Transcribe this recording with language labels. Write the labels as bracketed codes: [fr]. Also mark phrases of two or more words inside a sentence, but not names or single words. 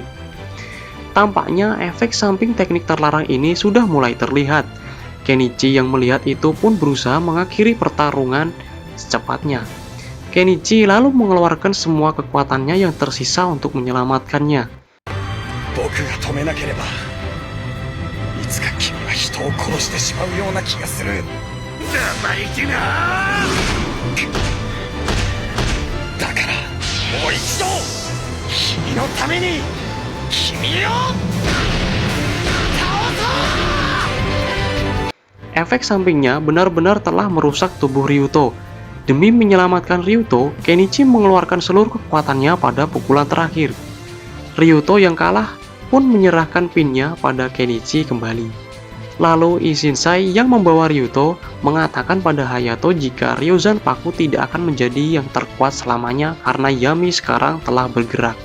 [id] Tampaknya efek samping teknik terlarang ini sudah mulai terlihat. Kenichi yang melihat itu pun berusaha mengakhiri pertarungan secepatnya. Kenichi lalu mengeluarkan semua kekuatannya yang tersisa untuk menyelamatkannya. [ja] 殺してしまうような気がする。生意気な。だからもう一度君のために君を倒そう。 [id] Efek sampingnya benar-benar telah merusak tubuh Ryuto. Demi menyelamatkan Ryuto, Kenichi mengeluarkan seluruh kekuatannya pada pukulan terakhir. Ryuto yang kalah pun menyerahkan pinnya pada Kenichi kembali. Lalu Ishinsai yang membawa Ryuto mengatakan pada Hayato jika Ryuzan Paku tidak akan menjadi yang terkuat selamanya karena Yami sekarang telah bergerak.